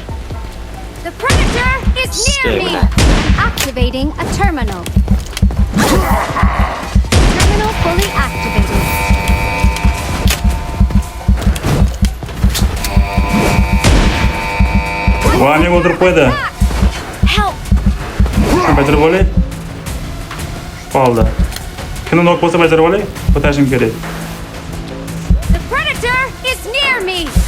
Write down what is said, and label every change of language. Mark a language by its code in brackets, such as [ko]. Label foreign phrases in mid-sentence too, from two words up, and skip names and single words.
[en] The predator is near me. Activating a terminal. Terminal fully activated. [uz] Vani o'tirib qo'ydi. [en] Help! [uz] Bajarib olay. Qoldi. Kimni nok bo'lsa bajarib olay, ko'tarishim kerak. [en] The predator is near me.